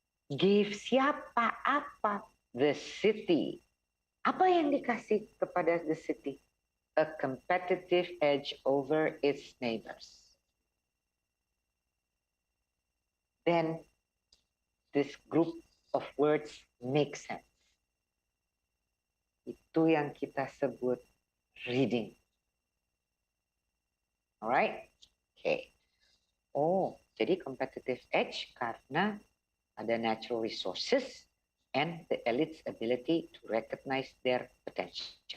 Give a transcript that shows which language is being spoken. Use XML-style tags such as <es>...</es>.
<en>Gave</en> <id>siapa apa?</id> <en>The city.</en> <id>Apa yang dikasih kepada</id> <en>the city? A competitive edge over its neighbors. Then this group of words make sense.</en> <id>Itu yang kita sebut reading.</id> <en>Alright? Okay.</en> <id>Oh, jadi</id> <en>competitive edge</en> <id>karena ada</id> <en>natural resources and the elite's ability to recognize their potential.</en>